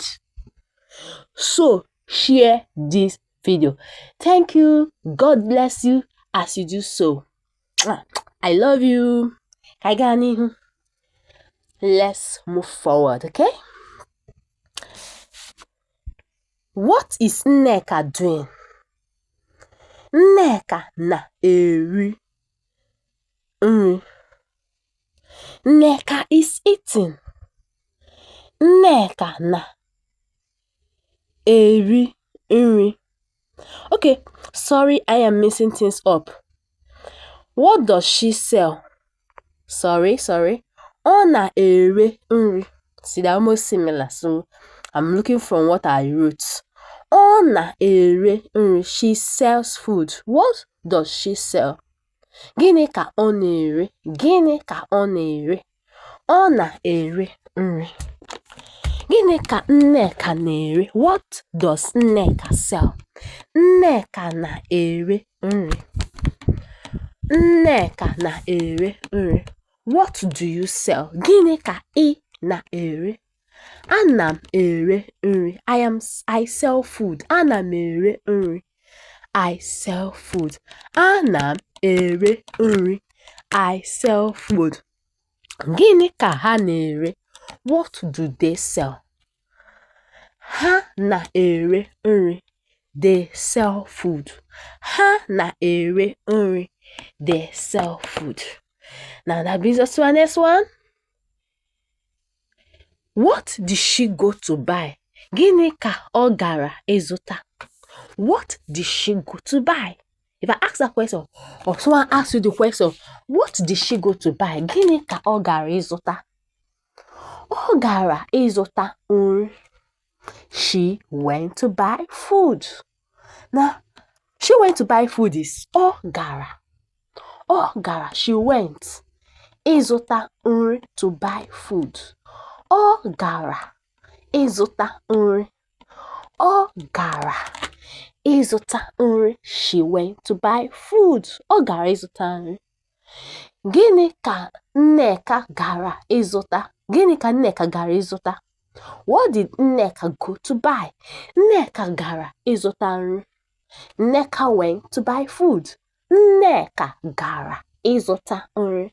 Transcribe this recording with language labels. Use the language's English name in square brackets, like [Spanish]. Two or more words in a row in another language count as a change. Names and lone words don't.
[English] So share this video. Thank you. God bless you as you do so. I love you. Kaigani. Let's move forward, okay? What is Nneka doing? [Igbo] Nneka na-eri nri. [English] Nneka is eating. [Igbo] Nneka na-eri nri. [English] Okay, sorry, I am messing things up. What does she sell? Sorry. [Igbo] Ọ na-ere nri. [English] See, they're almost similar, so I'm looking from what I wrote. [Igbo] Ọ na-ere nri. [English] She sells food. What does she sell? [Igbo] Gịnị ka ọ na-ere? Gịnị ka ọ na-ere? Ọ na-ere nri. Gịnị ka Nneka na-ere? [English] What does Nneka sell? [Igbo] Nneka na-ere nri. Nneka na-ere nri. [English] What do you sell? [Igbo] Gịnị ka ị na-ere? Ana m ere nri. [English] I sell food. [Igbo] Ana m ere nri. [English] I sell food. [Igbo] Ana m ere nri. [English] I sell food. [Igbo] Gịnị ka ha na-ere? [English] What do they sell? [Igbo] Ha na-ere nri. [English] They sell food. [Igbo] Ha na-ere nri. [English] They sell food. Now that brings us to our next one. What did she go to buy? [Igbo] Gịnị ka ọ gara ịzụta? [English] What did she go to buy? If I ask that question, or someone asks you the question, what did she go to buy? [Igbo] Gịnị ka ọ gara ịzụta? Ọ gara ịzụta nri. [English] She went to buy food. Now, she went to buy food is [Igbo] ọ gara. Ọ gara, [English] she went. [Igbo] Ịzụta nri, [English] to buy food. [Igbo] Ọ gara ịzụta nri. Ọ gara ịzụta nri. [English] She went to buy food. [Igbo] Ọ gara ịzụta nri. Gịnị ka Nneka gara ịzụta? Gịnị ka Nneka gara ịzụta? [English] What did Nneka go to buy? [Igbo] Nneka gara ịzụta nri. [English] Nneka went to buy food. [Igbo] Nneka gara ịzụta nri.